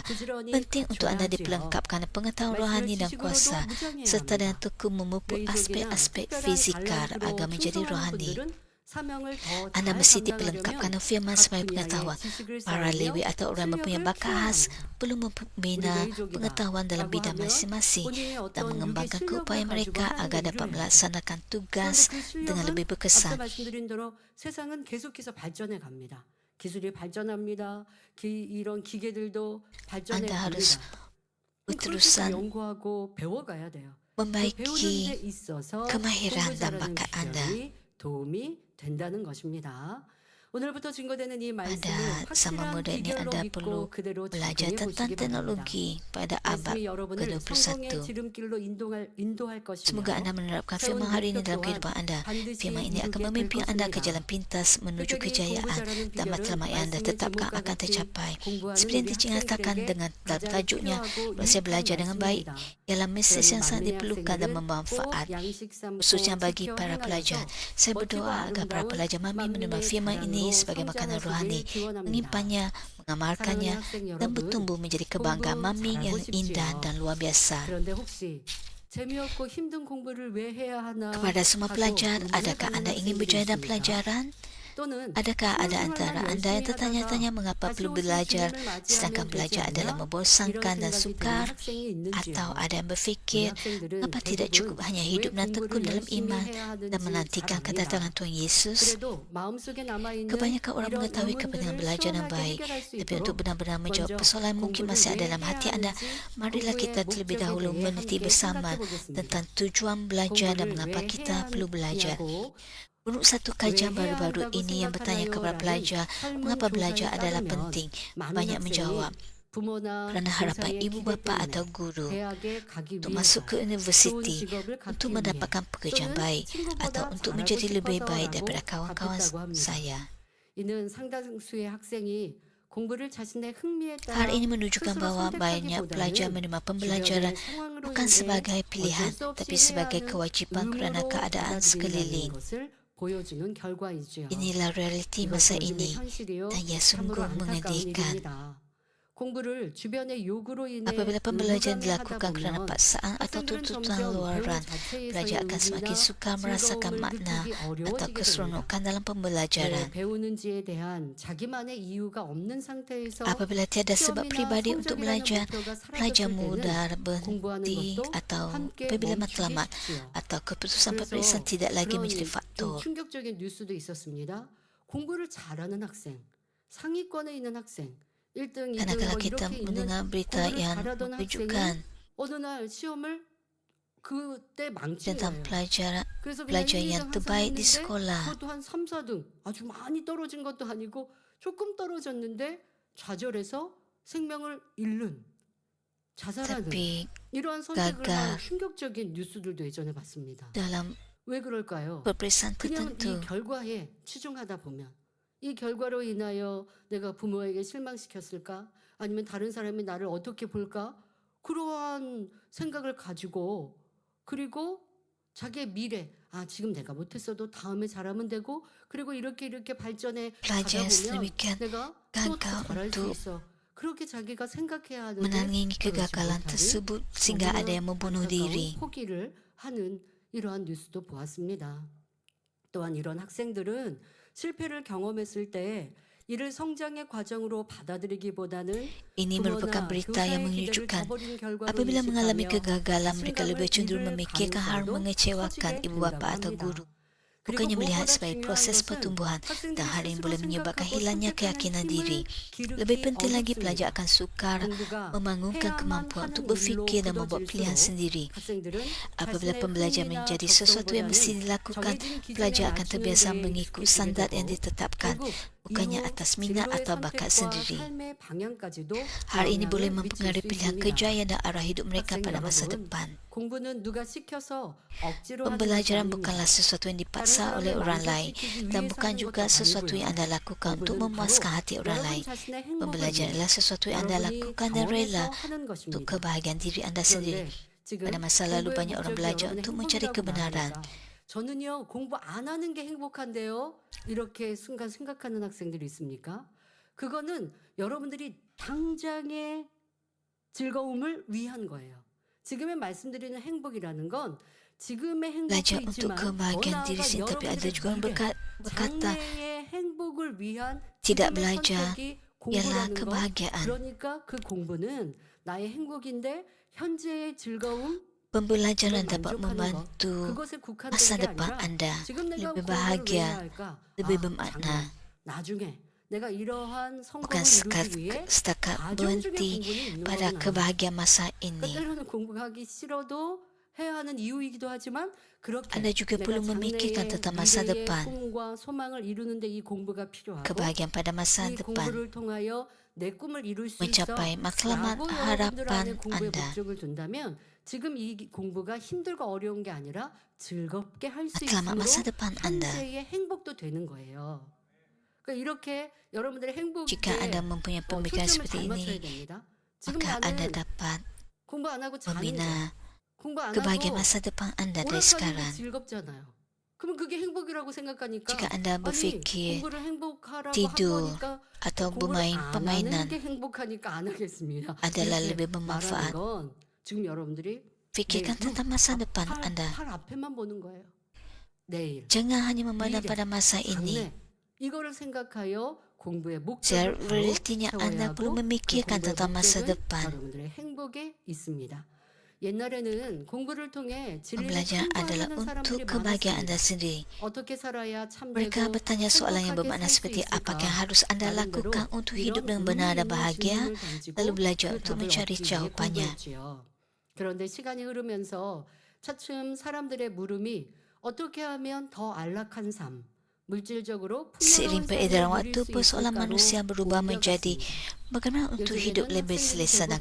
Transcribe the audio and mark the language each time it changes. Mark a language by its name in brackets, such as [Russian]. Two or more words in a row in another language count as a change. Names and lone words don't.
[Malay] Penting untuk Anda diperlengkapkan dengan pengetahuan rohani dan kuasa, serta dengan tekun memupuk aspek-aspek fizikal agar menjadi rohani. Anda mesti diperlengkapkan dengan firman sebagai pengetahuan. Para lewi atau orang mempunyai bakat khas perlu membina pengetahuan dalam bidang masing-masing dan mengembangkan keupayaan mereka agar dapat melaksanakan tugas dengan lebih berkesan. [Korean] 아까 말씀드린 대로 세상은 계속해서 발전해 갑니다. 기술이 발전합니다. 이런 기계들도 발전해 [Malay] Anda harus [Korean] 갑니다. [Malay] berterusan [Korean] 연구하고 배워가야 돼요. [Malay] membaiki [Korean] 배우는 데 있어서 [Malay] kemahiran dan [Korean] 공부 잘하는 [Malay] bakat Anda. [Korean] 비결이 도움이 된다는 것입니다. 오늘부터 증거되는 이 말씀을 [Malay] Pada zaman [Korean] 확실한 [Malay] muda ini [Korean] 비결로 [Malay] Anda [Korean] 믿고 [Malay] perlu [Korean] 그대로 [Malay] belajar [Korean] 적용해 [Malay] tentang [Korean] 보시기 바랍니다. [Malay] teknologi pada abad [Korean] 말씀이 여러분을 성공의 [Malay] ke-21. [Korean] 지름길로 인도할 [Malay] Semoga [Korean] 것이며 [Malay] Anda menerapkan [Korean] 세운 [Malay] firman hari ini [Korean] 목표 [Malay] dalam [Korean] 또한 [Malay] kehidupan Anda. [Korean] 반드시 [Malay] Firman ini akan [Korean] 이루게 될 [Malay] memimpin Anda ke [Korean] 것입니다. [Malay] jalan pintas menuju [Korean] 특별히 공부 [Malay] kejayaan [Korean] 잘하는 [Malay] dan [Korean] 비결은 [Malay] matlamat yang Anda [Korean] 말씀의 [Malay] tetapkan [Korean] 제목과 [Malay] akan [Korean] 같이 [Malay] tercapai. [Korean] 공부하는 [Malay] Seperti yang [Korean] 우리 [Malay] diceritakan [Korean] 학생들에게 [Malay] dengan [Korean] 가장 [Malay] tajuknya, [Korean] 필요하고 [Malay] proses [Korean] 유익한 [Malay] belajar dengan baik [Korean] 말씀입니다. [Malay] ialah mesej [Korean] 그러니 [Malay] yang sangat [Korean] 만민의 [Malay] diperlukan dan [Korean] 학생들은 꼭 [Malay] bermanfaat, [Korean] 양식 삼고 [Malay] khususnya bagi [Korean] 지켜 [Malay] para pelajar. [Korean] 행하여서 [Malay] Saya [Korean] 멋지고 [Malay] berdoa agar para [Korean] 아름다운 [Malay] pelajar mami menerima [Korean] 만민의 [Malay] firman ini [Korean] 자랑으로 [Malay] sebagai makanan rohani, [Korean] 성장하시길 기원합니다. [Malay] menyimpannya, mengamalkannya, [Korean] 사랑하는 학생 [Malay] dan [Korean] 여러분, [Malay] bertumbuh menjadi kebanggaan [Korean] 공부 [Malay] mami yang [Korean] 잘하고 [Malay] indah [Korean] 싶지요. [Malay] dan luar biasa. [Korean] 그런데 혹시 재미없고 힘든 공부를 왜 해야 하나 [Malay] Kepada semua [Korean] 하고 [Malay] pelajar, [Korean] 고민을 [Malay] adakah [Korean] 하는 [Malay] Anda ingin [Korean] 학생들이 [Malay] berjaya dalam [Korean] 있습니까? [Malay] pelajaran? [Korean] 또는 [Malay] Adakah ada [Korean] 신앙생활만 [Malay] antara Anda [Korean] 열심히 [Malay] yang tertanya-tanya [Korean] 하다가 [Malay] mengapa [Korean] 다시 [Malay] perlu [Korean] 오실 [Malay] belajar [Korean] 주님을 [Malay] sedangkan [Korean] 맞이하면 되지 [Malay] belajar adalah [Korean] 않나? [Malay] membosankan [Korean] 이런 [Malay] dan [Korean] 생각이 드는 [Malay] sukar? [Korean] 학생이 있는지요. [Malay] Atau ada yang [Korean] 우리 [Malay] berfikir, [Korean] 학생들은 [Malay] mengapa tidak cukup [Korean] 대부분 [Malay] hanya [Korean] 왜 [Malay] hidup dan tekun [Korean] 공부를 [Malay] dalam [Korean] 열심히 [Malay] iman [Korean] 해야 [Malay] dan [Korean] 하는지 [Malay] menantikan [Korean] 잘 [Malay] kedatangan [Korean] 압니다. [Malay] Tuhan Yesus? [Korean] 그래도 마음속에 남아있는 [Malay] Kebanyakan orang [Korean] 이런 [Malay] mengetahui kepentingan [Korean] 의문들을 [Malay] belajar yang [Korean] 시원하게 [Malay] baik, [Korean] 해결할 수 [Malay] tapi untuk [Korean] 있도록 [Malay] benar-benar menjawab [Korean] 먼저 [Malay] persoalan mungkin [Korean] 공부를 [Malay] masih ada [Korean] 왜 [Malay] dalam [Korean] 해야 [Malay] hati Anda, [Korean] 하는지 [Malay] marilah [Korean] 공부의 [Malay] kita terlebih [Korean] 목적에 [Malay] dahulu [Korean] 대해 [Malay] meneliti [Korean] 함께 [Malay] bersama [Korean] 생각해 보겠습니다. [Malay] tentang tujuan belajar dan [Korean] 공부를 [Malay] mengapa [Korean] 왜 [Malay] kita [Korean] 해야 [Malay] perlu belajar. [Korean] 하냐고 [Malay] Menurut satu kajian [Korean] 왜 해야 [Malay] baru-baru [Korean] 한다고 [Malay] ini yang bertanya kepada [Korean] 생각하나요? [Malay] pelajar [Korean] 라는 [Malay] mengapa [Korean] 설문 [Malay] belajar [Korean] 조사에 [Malay] adalah [Korean] 따르면 [Malay] penting, [Korean] 많은 [Malay] banyak [Korean] 학생이 [Malay] menjawab [Korean] 부모나 [Malay] kerana harapan [Korean] 교사의 [Malay] ibu [Korean] 기대 [Malay] bapa [Korean] 때문에 [Malay] atau guru [Korean] 대학에 가기 [Malay] untuk [Korean] 위해서 [Malay] masuk ke [Korean] 좋은 [Malay] universiti, [Korean] 직업을 [Malay] untuk [Korean] 갖기 위해 [Malay] mendapatkan pekerjaan [Korean] 또는 [Malay] baik atau [Korean] 친구보다 [Malay] untuk [Korean] 잘하고 [Malay] menjadi lebih baik [Korean] 싶어서라고 [Malay] daripada kawan-kawan [Korean] 답했다고 합니다. [Malay] saya. [Korean] 이는 상당수의 학생이 공부를 자신의 흥미에 [Malay] Hal [Korean] 따라 [Malay] ini menunjukkan [Korean] 스스로 [Malay] bahawa banyak pelajar [Korean] 선택하기보다는 [Malay] menerima [Korean] 주변의 [Malay] pembelajaran [Korean] 상황으로 [Malay] bukan [Korean] 인해 [Malay] sebagai pilihan, [Korean] 어쩔 수 없이 [Malay] tapi [Korean] 해야 [Malay] sebagai [Korean] 하는 [Malay] kewajipan kerana [Korean] 의무로 [Malay] keadaan [Korean] 받아들인다는 [Malay] sekeliling. [Korean] 것을 보여주는 결과이지요. [Malay] Inilah realiti masa [Korean] 이것은 요즘의 [Malay] ini [Korean] 현실이요 [Malay] dan ia [Korean] 참으로 [Malay] sungguh [Korean] 안타까운 [Malay] mengedihkan. [Korean] 일입니다. 공부를 주변의 요구로 인해 [Malay] Apabila pembelajaran [Korean] 의무감에 하다 [Malay] dilakukan kerana [Korean] 보면 [Malay] paksaan atau [Korean] 학생들은 [Malay] tuntutan [Korean] 점점 배움 [Malay] luaran, [Korean] 자체에서의 [Malay] pelajar akan semakin [Korean] 의미나 [Malay] sukar merasakan [Korean] 즐거움을 [Malay] makna [Korean] 느끼기 [Malay] atau [Korean] 어려워지게 됩니다. [Malay] keseronokan dalam [Korean] 왜 [Malay] pembelajaran. [Korean] 배우는지에 대한 자기만의 이유가 없는 상태에서 [Malay] Apabila tiada sebab [Korean] 시험이나 [Malay] pribadi untuk [Korean] 성적이라는 [Malay] belajar, [Korean] 목표가 [Malay] pelajar [Korean] 사라졌을 [Malay] mudah [Korean] 때는 공부하는 [Malay] berhenti [Korean] 것도 [Malay] atau [Korean] 함께 [Malay] apabila [Korean] 멈추기 [Malay] matlamat [Korean] 쉽지요. [Malay] atau keputusan [Korean] 그래서 [Malay] peperiksaan tidak lagi [Korean] 그런 [Malay] menjadi [Korean] 좀 [Malay] faktor. [Korean] 충격적인 뉴스도 있었습니다. 공부를 잘하는 학생, 상위권에 있는 학생, 1등, 2등 [Malay] Kadang-kadang [Korean] 뭐 [Malay] kita [Korean] 이렇게 있는 [Malay] mendengar berita [Korean] 공부를 [Malay] yang [Korean] 잘하던 [Malay] menunjukkan [Korean] 학생이 어느 날 시험을 그때 망친 [Malay] tentang [Korean] 거예요. 그래서 그냥 [Malay] pelajar [Korean] 1, [Malay] yang [Korean] 2등 [Malay] terbaik di [Korean] 학생이었는데 [Malay] sekolah. [Korean] 그것도 한 3, 4등 아주 많이 떨어진 것도 아니고 조금 떨어졌는데 좌절해서 생명을 잃는 자살하는 [Malay] Tapi [Korean] 이러한 선택을 한 [Malay] gagal [Korean] 충격적인 뉴스들도 예전에 봤습니다. [Malay] dalam [Korean] 왜 그럴까요? [Malay] peperiksaan [Korean] 그냥 이 [Malay] tertentu. [Korean] 결과에 치중하다 보면 이 결과로 인하여 내가 부모에게 실망시켰을까? 아니면 다른 사람이 나를 어떻게 볼까? 그러한 생각을 가지고 그리고 자기의 미래, 지금 내가 못했어도 다음에 잘하면 되고 그리고 이렇게 발전해 가다 [Malay] Pelajar [Korean] 보면 [Malay] sedemikian [Korean] 내가 또 더 [Malay] gagal [Korean] 잘할 수 [Malay] untuk [Korean] 있어. 그렇게 자기가 생각해야 하는데 [Malay] menangani [Korean] 그렇지 [Malay] kegagalan [Korean] 못하는 [Malay] tersebut sehingga ada [Korean] 너무나 [Malay] yang membunuh [Korean] 안타까운 [Malay] diri. [Korean] 포기를 하는 이러한 뉴스도 보았습니다. 또한 이런 학생들은 실패를 경험했을 때 이를 성장의 과정으로 받아들이기보다는 [Malay] Ini merupakan [Korean] 부모나 [Malay] berita yang [Korean] 교사의 기대를 [Malay] menyejukkan. [Korean] 저버린 결과로 [Malay] Apabila mengalami [Korean] 인식하며 [Malay] kegagalan, mereka [Korean] 실감을 [Malay] lebih cenderung [Korean] 잃을 [Malay] memikirkan hal [Korean] 가능성도 [Malay] mengecewakan [Korean] 커지게 [Malay] ibu [Korean] 된다고 [Malay] bapa atau [Korean] 합니다. [Malay] guru. [Korean] 그리고 [Malay] Bukannya melihat [Korean] 무엇보다 [Malay] sebagai [Korean] 중요한 [Malay] proses [Korean] 것은 [Malay] pertumbuhan [Korean] 학생들이 [Malay] dan hal yang [Korean] 스스로 [Malay] boleh menyebabkan [Korean] 생각하고 [Malay] hilangnya [Korean] 선택하는 [Malay] keyakinan diri. [Korean] 힘을 [Malay] Lebih [Korean] 기르기 [Malay] penting lagi, pelajar [Korean] 어렵습니다. [Malay] akan sukar [Korean] 공부가 [Malay] membangunkan [Korean] 해야만 [Malay] kemampuan [Korean] 하는 [Malay] untuk [Korean] 일로 [Malay] berfikir dan membuat pilihan [Korean] 굳어질수록 [Malay] sendiri. [Korean] 학생들은 [Malay] Apabila [Korean] 자신의 [Malay] pembelajaran [Korean] 흥미나 [Malay] menjadi sesuatu yang mesti [Korean] 적성보다는 [Malay] dilakukan, [Korean] 정해진 기준에 [Malay] pelajar akan [Korean] 맞추는 [Malay] terbiasa [Korean] 데에 [Malay] mengikut [Korean] 익숙해지게 [Malay] standar yang [Korean] 되고 [Malay] ditetapkan, [Korean] 결국 [Malay] bukannya [Korean] 이후 [Malay] atas minat [Korean] 진로의 [Malay] atau bakat [Korean] 선택과 [Malay] sendiri. [Korean] 삶의 방향까지도 [Malay] Hal ini boleh [Korean] 영향을 미칠 [Malay] mempengaruhi [Korean] 수 [Malay] pilihan [Korean] 있습니다. [Malay] kejayaan dan arah hidup mereka [Korean] 학생 [Malay] pada masa [Korean] 여러분, [Malay] depan. [Korean] 공부는 누가 시켜서 억지로 하는 것이 [Malay] Pembelajaran [Korean] 아닙니다. [Malay] bukanlah sesuatu yang [Korean] 다른 [Malay] dipaksa oleh [Korean] 사람을 [Malay] orang lain [Korean] 만족시키기 [Malay] dan [Korean] 위해서 [Malay] bukan [Korean] 하는 [Malay] juga [Korean] 것도 [Malay] sesuatu yang [Korean] 아니고요. [Malay] anda lakukan untuk [Korean] 공부는 바로 [Malay] memuaskan hati orang [Korean] 여러분 [Malay] lain. [Korean] 자신의 행복을 [Malay] Pembelajaran [Korean] 위해 [Malay] adalah sesuatu yang anda [Korean] 여러분이 [Malay] lakukan dan rela [Korean] 정해서 하는 [Malay] untuk [Korean] 것입니다. [Malay] kebahagiaan diri anda sendiri. [Korean] 그런데 지금 [Malay] Pada masa lalu [Korean] 공부의 [Malay] banyak orang [Korean] 목적이 [Malay] belajar [Korean] 여러분의 [Malay] untuk mencari [Korean] 행복이라고 [Malay] kebenaran. [Korean] 말하니까 저는요 공부 안 하는 게 행복한데요 이렇게 순간 생각하는 학생들이 있습니까? 그거는 여러분들이 당장의 즐거움을 위한 거예요. 지금의 말씀드리는 행복이라는 건 지금의 행복도 [Malay] Belajar untuk [Korean] 있지만 더 [Malay] kebahagiaan diri [Korean] 나아가 [Malay] sendiri, tapi ada [Korean] 여러분들의 [Malay] juga yang [Korean] 미래, [Malay] berkata [Korean] 장래의 행복을 위한 [Malay] tidak [Korean] 지금의 [Malay] belajar [Korean] 선택이 [Malay] ialah [Korean] 공부라는 것. [Malay] kebahagiaan. [Korean] 그러니까 그 공부는 나의 행복인데 현재의 즐거움 [Malay] Pembelajaran [Korean] 그걸 [Malay] dapat [Korean] 만족하는 것. [Malay] membantu [Korean] 그것에 국한된 [Malay] masa [Korean] 게 [Malay] depan [Korean] 아니라 [Malay] anda [Korean] 지금 내가 [Malay] lebih [Korean] 공부를 왜 해야 [Malay] bahagia, [Korean] 할까? [Malay] lebih [Korean] 장래, [Malay] bermakna. [Korean] 나중에 내가 이러한 [Malay] Bukan [Korean] 성공을 이루기 위해 [Malay] setakat [Korean] 가정 중에 [Malay] berhenti [Korean] 공부는 있는 [Malay] pada [Korean] 것은 아니에요. [Malay] kebahagiaan masa [Korean] 그러니까 [Malay] ini. [Korean] 때로는 공부하기 싫어도 해야 하는 이유이기도 하지만 그렇게 [Malay] Anda juga [Korean] 내가 [Malay] perlu memikirkan [Korean] 장래의 [Malay] tentang masa [Korean] 미래의 [Malay] depan, [Korean] 꿈과 소망을 이루는데 이 공부가 필요하고 [Malay] kebahagiaan pada masa [Korean] 이 [Malay] depan, [Korean] 공부를 통하여 내 꿈을 이룰 수 있어 [Malay] mencapai matlamat [Korean] 라고 여러분들 안에 [Malay] harapan [Korean] 공부의 [Malay] anda. [Korean] 목적을 둔다면 지금 이 공부가 힘들고 어려운 게 아니라 즐겁게 할 수 [Malay] Matlamat masa [Korean] 있으므로 [Malay] depan anda. [Korean] 현재의 행복도 되는 거예요. 그러니까 이렇게 여러분들의 행복에 [Malay] Jika anda mempunyai pemikiran [Korean] 초점을 [Malay] seperti [Korean] 잘 맞춰야 [Malay] ini, [Korean] 됩니다. 지금 [Malay] maka anda [Korean] 나는 [Malay] dapat [Korean] 공부 안 하고 자는 거 [Malay] membina [Korean] 공부 안 [Malay] kebahagiaan [Korean] 하고 [Malay] masa depan anda [Korean] 오래 [Malay] dari [Korean] 사는 게 [Malay] sekarang. [Korean] 즐겁잖아요. 그럼 그게 행복이라고 생각하니까 [Malay] Jika anda [Korean] 아니 [Malay] berfikir [Korean] 공부를 행복하라고 한 [Malay] tidur [Korean] 거니까 [Malay] atau [Korean] 공부를 [Malay] bermain [Korean] 안 하는 [Malay] permainan [Korean] 게 행복하니까 안 하겠습니다. [Malay] adalah [Korean] 이렇게 [Malay] lebih [Korean] 말하는 [Malay] bermanfaat, [Korean] 건 지금 여러분들이 [Malay] fikirkan [Korean] 내일 [Malay] tentang masa depan [Korean] 팔 [Malay] anda. [Korean] 앞에만 보는 거예요. 내일, [Malay] Jangan hanya memandang [Korean] 미래, [Malay] pada masa ini. [Korean] 장래 이거를 생각하여 공부의 목적을 바로 [Malay] Sebaliknya [Korean] 세워야 [Malay] anda perlu [Korean] 하고 그 [Malay] memikirkan [Korean] 공부의 [Malay] tentang masa [Korean] 목적은 [Malay] depan. [Korean] 여러분들의 행복에 있습니다. 옛날에는 공부를 통해 진리를 [Malay] Pembelajaran adalah [Korean] 탐구하는 [Malay] untuk [Korean] 사람들이 [Malay] kebahagiaan [Korean] 많았습니다. [Malay] anda sendiri. [Korean] 어떻게 살아야 참되고 [Malay] Mereka bertanya soalan yang [Korean] 행복하게 [Malay] bermakna [Korean] 살 수 [Malay] seperti apa [Korean] 있을까? [Malay] yang harus anda [Korean] 나름대로 [Malay] lakukan untuk hidup [Korean] 이런 [Malay] dengan benar [Korean] 의미 [Malay] dan [Korean] 있는 [Malay] bahagia, [Korean] 질문을 던지고 [Malay] lalu belajar [Korean] 그 [Malay] untuk [Korean] 답을 [Malay] mencari [Korean] 얻기 위해 [Malay] jawabannya. [Korean] 공부했지요. 그런데 시간이 흐르면서 차츰 사람들의 물음이 어떻게 하면 더 안락한 삶, 물질적으로 [Malay] Seiring [Korean] 풍요로운 삶을 [Malay] peredaran [Korean] 누릴 [Malay] waktu, [Korean] 수 [Malay] persoalan [Korean] 있을까로 [Malay] manusia berubah menjadi [Korean] 옮겨갔습니다. [Malay] bagaimana untuk hidup [Korean] 요즘에는 [Malay] lebih [Korean] 학생들이 [Malay] selesa dan